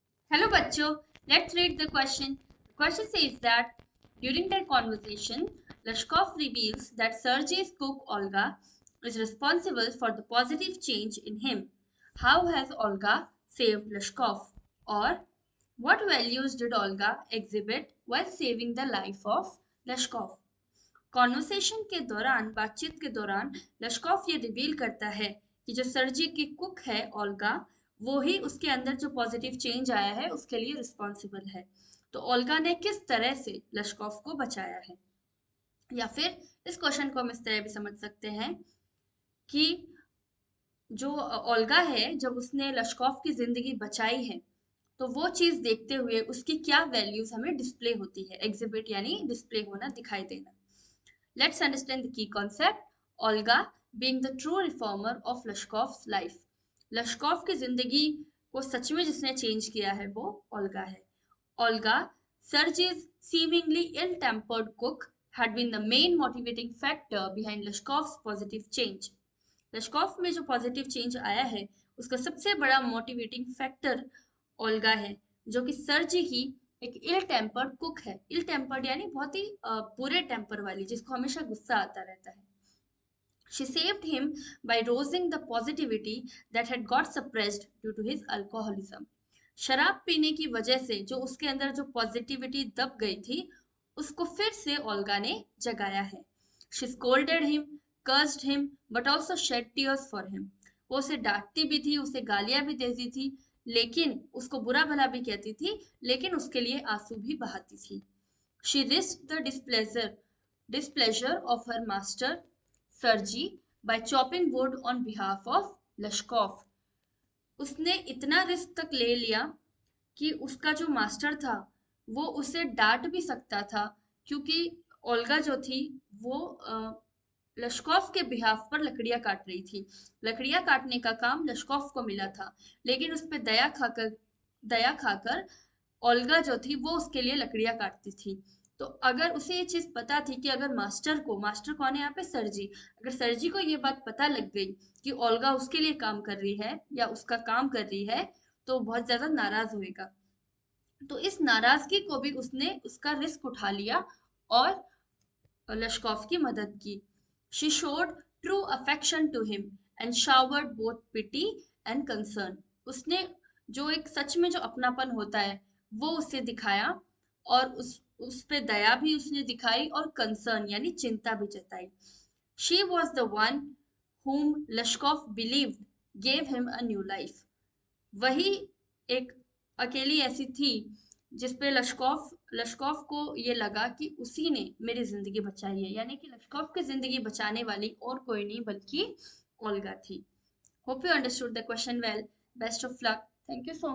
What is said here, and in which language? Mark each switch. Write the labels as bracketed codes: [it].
[en] Hello bachcho, let's read the question. The question says that during their conversation, Lashkov reveals that Sergei's cook Olga is responsible for the positive change in him. How has Olga saved Lashkov? Or what values did Olga exhibit while saving the life of Lashkov? [hi] Conversation के दौरान बातचीत के दौरान लश्कॉफ ये reveal करता है कि जो सर्जी की कुक है ओल्गा वो ही उसके अंदर जो पॉजिटिव चेंज आया है उसके लिए रिस्पॉन्सिबल है। तो ओल्गा ने किस तरह से लश्कॉफ को बचाया है, या फिर इस क्वेश्चन को हम इस तरह भी समझ सकते हैं कि जो ओल्गा है जब उसने लश्कॉफ की जिंदगी बचाई है तो वो चीज देखते हुए उसकी क्या वैल्यूज हमें डिस्प्ले होती है, एग्जिबिट यानी डिस्प्ले होना, दिखाई देना। [en] Let's understand the key concept. Olga being the true reformer of Lashkov's life. [hi] लश्कॉफ की जिंदगी को सच में जिसने चेंज किया है वो ओल्गा है। [en] Olga, Sergei's seemingly ill-tempered cook, had been the main motivating factor behind Lashkov's positive change. [hi] लश्कॉफ में जो पॉजिटिव चेंज आया है उसका सबसे बड़ा मोटिवेटिंग फैक्टर ओल्गा है, जो कि सर्जी की एक इल टेम्पर्ड कुक है। इल टेम्पर्ड यानी बहुत ही बुरे टेम्पर वाली, जिसको हमेशा गुस्सा आता रहता है। [en] She saved him by rousing the positivity that had got suppressed due to his alcoholism. [hi] शराब पीने की वजह से जो उसके अंदर जो पॉजिटिविटी दब गई थी उसको फिर से ओल्गा ने जगाया है। [en] She scolded him, cursed him, but also shed tears for him. [hi] वो उसे डांटती भी थी, उसे गालियां भी देती थी, लेकिन उसको बुरा भला भी कहती थी, लेकिन उसके लिए आंसू भी बहाती थी। [en] She risked the displeasure of her master Sergei by chopping wood on behalf of Lashkov. [hi] उसने इतना रिस्क तक ले लिया कि उसका जो मास्टर था वो उसे डांट भी सकता था, क्योंकि ओल्गा जो थी वो लश्कॉफ के बिहाफ पर लकड़ियां काट रही थी। लकड़ियां काटने का काम लश्कॉफ को मिला था, लेकिन उस पे दया खाकर ओल्गा जो थी वो उसके लिए लकड़ियां काटती थी। तो अगर उसे ये चीज पता थी कि अगर मास्टर कौन है यहाँ पे, सरजी, अगर सरजी को ये बात पता लग गई कि ओल्गा उसके लिए काम कर रही है या उसका काम कर रही है तो बहुत ज्यादा नाराज होएगा। तो इस नाराजगी को भी उसने उसका रिस्क उठा लिया और लश्कॉफ की मदद की। [en] She showed true affection to him and showered both pity and concern. [hi] उसने जो एक सच में जो अपनापन होता है वो उसे दिखाया, और उस पे दया भी उसने दिखाई और कंसर्न यानी चिंता भी जताई। [en] She was the one whom Lashkov believed gave him a new life. [hi] वही एक अकेली ऐसी थी जिसपे लश्कॉफ को ये लगा कि उसी ने मेरी जिंदगी बचाई है, यानी कि लश्कॉफ की जिंदगी बचाने वाली और कोई नहीं बल्कि ओल्गा थी। [en] Hope you understood the question well. Best of luck. Thank you so much.